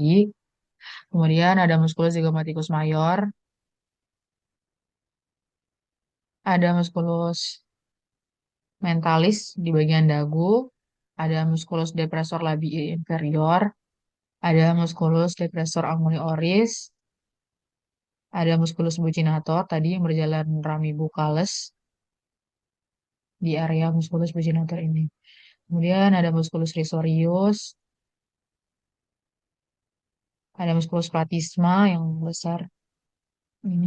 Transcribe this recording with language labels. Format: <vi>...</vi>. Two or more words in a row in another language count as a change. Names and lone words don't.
<id>Kemudian ada musculus zygomaticus mayor, ada musculus mentalis di bagian dagu, ada musculus depressor labii inferior, ada musculus depressor anguli oris, ada musculus buccinator tadi yang berjalan rami buccalis di area musculus buccinator ini. Kemudian ada musculus risorius, ada musculus platysma yang besar ini.</id>